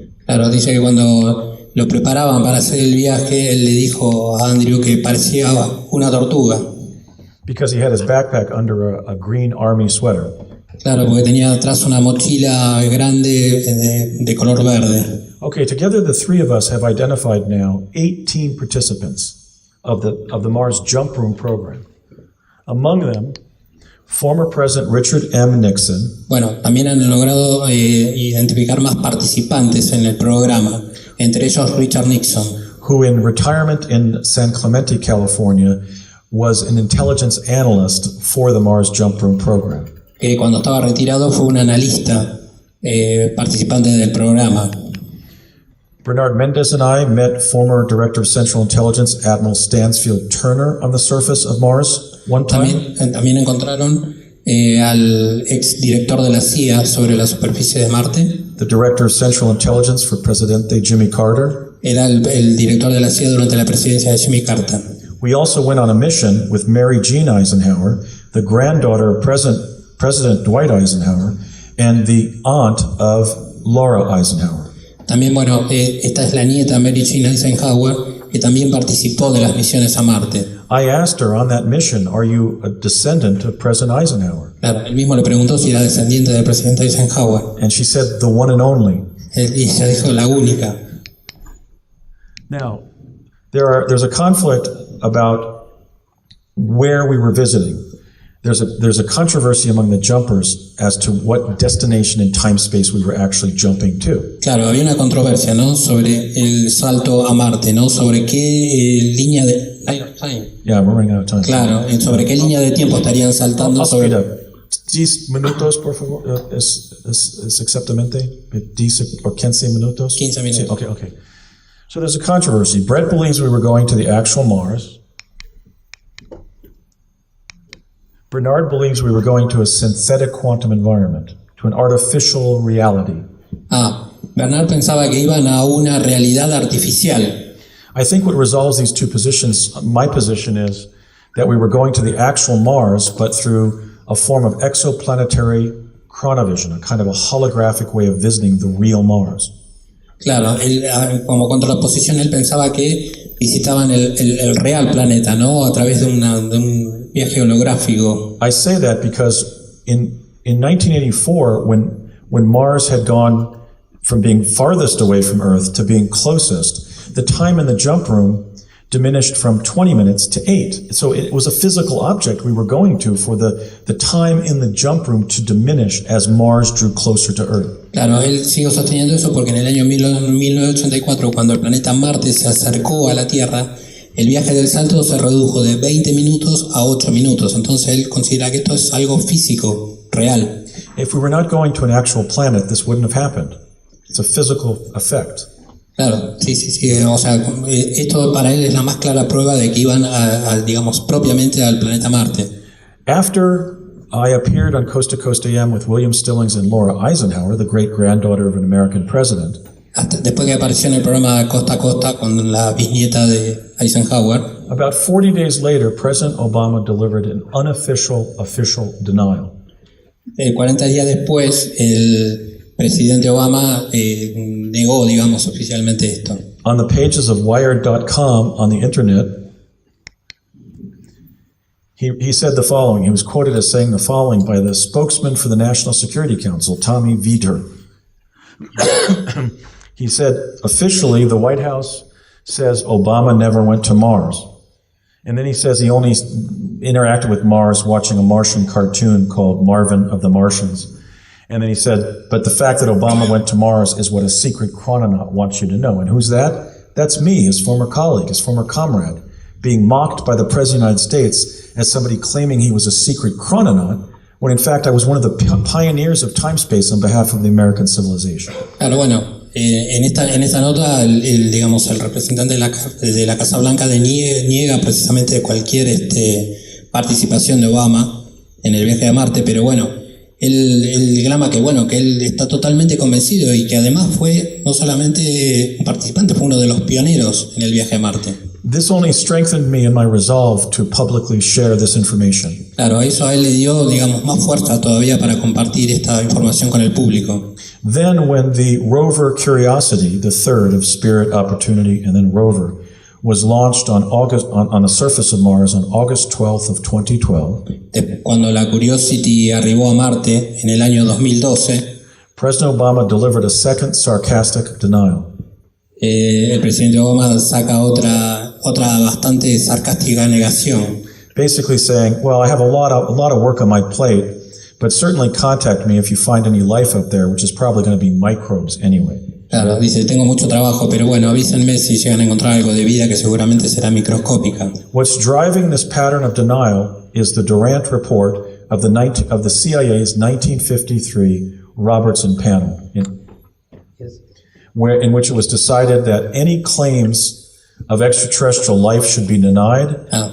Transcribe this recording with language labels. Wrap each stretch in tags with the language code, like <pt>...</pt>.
<es>Claro, dice que cuando lo preparaban para hacer el viaje, él le dijo a Andrew que parecía una tortuga.</es> <en>Because he had his backpack under a green army sweater.</en> <es>Claro, porque tenía atrás una mochila grande de color verde.</es> <en>Okay, together the three of us have identified now 18 participants of the Mars Jump Room program. Among them, former President Richard M. Nixon.</en> <es>Bueno, también han logrado identificar más participantes en el programa, entre ellos Richard Nixon,</es> <en>who in retirement in San Clemente, California, was an intelligence analyst for the Mars Jump Room program.</en> <es>Que cuando estaba retirado fue un analista participante del programa.</es> <en>Bernard Mendez and I met former Director of Central Intelligence Admiral Stansfield Turner on the surface of Mars one time.</en> <es>También encontraron al ex director de la CIA sobre la superficie de Marte.</es> <en>The Director of Central Intelligence for Presidente Jimmy Carter.</en> <es>Era el director de la CIA durante la presidencia de Jimmy Carter.</es> <en>We also went on a mission with Mary Jean Eisenhower, the granddaughter of President Dwight Eisenhower, and the aunt of Laura Eisenhower.</en> <es>También, bueno, esta es la nieta Mary Jean Eisenhower, que también participó de las misiones a Marte.</es> <en>I asked her on that mission, "Are you a descendant of President Eisenhower?"</en> <es>Claro, él mismo le preguntó si era descendiente del presidente Eisenhower.</es> <en>And she said, "The one and only."</en> <es>Y ella dijo, la única.</es> <en>Now, There's a conflict about where we were visiting. There's a controversy among the jumpers as to what destination in time space we were actually jumping to.</en> <es>Claro, había una controversia, ¿no? Sobre el salto a Marte, ¿no? Sobre qué línea de</es> <en>time. Yeah, we're running out of time.</en> <es>Claro, sobre qué línea de tiempo estarían saltando</es> <en>I'll speed</en> <es>sobre.</es> <en>up.</en> <es>10 minutos, por favor. Es exactamente 10 o 15 minutos. 15 minutos. Sí, okay.</es> <en>So there's a controversy. Brett believes we were going to the actual Mars. Bernard believes we were going to a synthetic quantum environment, to an artificial reality.</en> <es>Bernard pensaba que iban a una realidad artificial.</es> <en>I think what resolves these two positions, my position is that we were going to the actual Mars, but through a form of exoplanetary chronovision, a kind of a holographic way of visiting the real Mars.</en> <es>Claro, él, como contraposición, él pensaba que visitaban el real planeta, ¿no? A través de un viaje holográfico.</es> <en>I say that because in 1984, when Mars had gone from being farthest away from Earth to being closest, the time in the jump room diminished from 20 minutes to 8. So it was a physical object we were going to for the time in the jump room to diminish as Mars drew closer to Earth.</en> <es>Claro, él sigue sosteniendo eso porque en el año 1984, cuando el planeta Marte se acercó a la Tierra, el viaje del salto se redujo de 20 minutos a 8 minutos. Entonces él considera que esto es algo físico, real.</es> <en>If we were not going to an actual planet, this wouldn't have happened. It's a physical effect.</en> <es>Claro, sí. O sea, esto para él es la más clara prueba de que iban digamos, propiamente al planeta Marte.</es> <en>After I appeared on Coast to Coast AM with William Stillings and Laura Eisenhower, the great-granddaughter of an American president.</en> <es>Después que apareció en el programa Costa a Costa con la bisnieta de Eisenhower.</es> <en>About 40 days later, President Obama delivered an unofficial official denial.</en> <es>40 días después, el presidente Obama negó, digamos, oficialmente esto.</es> <en>On the pages of Wired.com on the internet, he said the following. He was quoted as saying the following by the spokesman for the National Security Council, Tommy Vietor. He said, officially, the White House says Obama never went to Mars. And then he says he only interacted with Mars watching a Martian cartoon called Marvin of the Martians. And then he said, but the fact that Obama went to Mars is what a secret chrononaut wants you to know. And who's that? That's me, his former colleague, his former comrade, being mocked by the President of the United States as somebody claiming he was a secret chrononaut, when in fact I was one of the pioneers of time-space on behalf of the American civilization.</en> <es>Claro, bueno. En esta nota, digamos, el representante de la Casa Blanca niega precisamente cualquier participación de Obama en el viaje a Marte, pero bueno, él clama que él está totalmente convencido y que además fue no solamente un participante, fue uno de los pioneros en el viaje a Marte.</es> <en>This only strengthened me in my resolve to publicly share this information.</en> <es>Claro, eso a él le dio, digamos, más fuerza todavía para compartir esta información con el público.</es> <en>Then when the rover Curiosity, the third of Spirit, Opportunity, and then Rover, was launched on the surface of Mars on August 12th of 2012,</en> <es>cuando la Curiosity arribó a Marte en el año 2012,</es> <en>President Obama delivered a second sarcastic denial.</en> <es>El presidente Obama saca otra bastante sarcástica negación.</es> <en>Basically saying, well, I have a lot of work on my plate, but certainly contact me if you find any life up there, which is probably going to be microbes anyway.</en> <es>Claro, dice, tengo mucho trabajo, pero bueno, avísenme si llegan a encontrar algo de vida que seguramente será microscópica.</es> <en>What's driving this pattern of denial is the Durant report of the CIA's 1953 Robertson panel, in which it was decided that any claims of extraterrestrial life should be denied.</en>